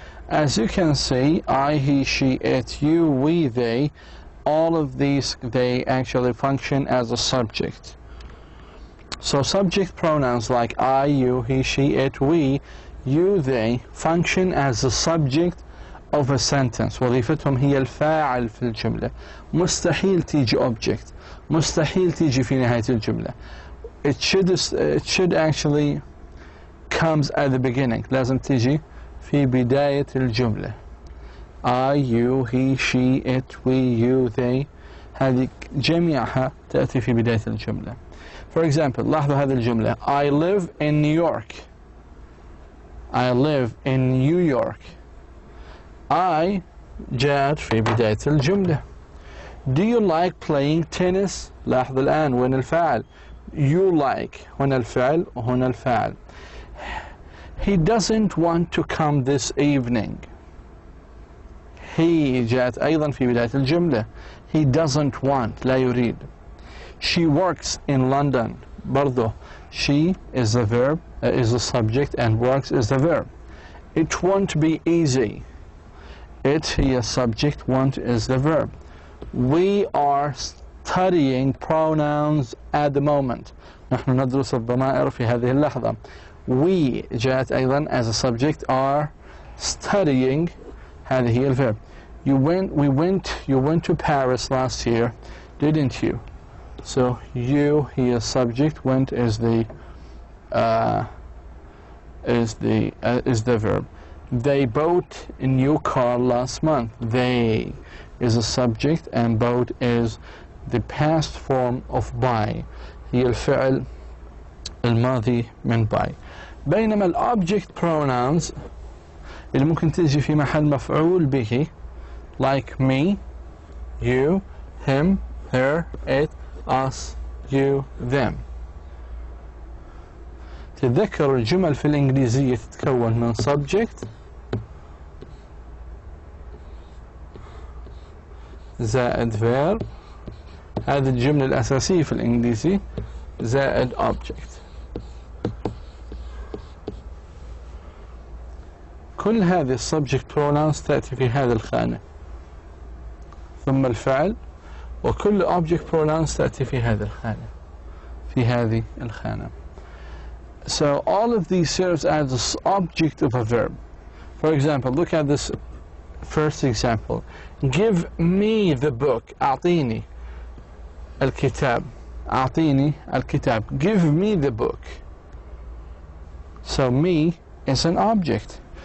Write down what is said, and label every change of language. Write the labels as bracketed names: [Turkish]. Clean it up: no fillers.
[English] As you can see, I, he, she, it, you, we, they, all of these, they actually function as a subject. So subject pronouns like I, you, he, she, it, we, you, they function as the subject of a sentence. [Arabic] وظيفتهم هي الفاعل في الجملة. مستحيل تيجي object. مستحيل تيجي في نهاية الجملة. [English] It should actually comes at the beginning. [Arabic] لازم تيجي في بداية الجملة. [English] I, you, he, she, it, we, you, they. [Arabic] هذه جميعها تأتي في بداية الجملة. [English] For example, [Arabic] لاحظوا هذه الجملة. [English] I live in New York. I live in New York. [Arabic] I جاءت في بداية الجملة. [English] Do you like playing tennis? [Arabic] لاحظ الآن وين الفاعل. [English] You like [Arabic] هنا الفعل وهنا الفاعل. [English] He doesn't want to come this evening. [Arabic] He جاءت أيضا في بداية الجملة. [English] He doesn't want [Arabic] لا يريد. [English] She works in London. برضو She is the verb, is the subject, and works is the verb. It won't be easy. It, هي subject, won't is the verb. We are studying pronouns at the moment. [Arabic] نحن ندرس الضمائر في هذه اللحظة. [English] We [Arabic] جاءت أيضا [English] as a subject, are studying, هذه هي الverb. You went to Paris last year, didn't you? So you, here subject, went is the verb. They bought a new car last month. They is a subject, and bought is the past form of buy. [Arabic] هي الفعل الماضي من buy. بينما الobject pronouns اللي ممكن تجي في محل مفعول به, [English] like me, you, him, her, it, us, you, them. [Arabic] تتذكر الجمل في الإنجليزية تتكون من subject زائد verb. هذه الجملة الأساسية في الإنجليزي زائد object. كل هذه subject pronouns تأتي في هذه الخانة, ثم الفعل, وكل object pronouns تأتي في هذه الخانة, في هذه الخانة. [English] So all of these serves as the object of a verb. For example, look at this first example. Give me the book. [Arabic] أعطيني الكتاب. أعطيني الكتاب. [English] Give me the book. So me is an object.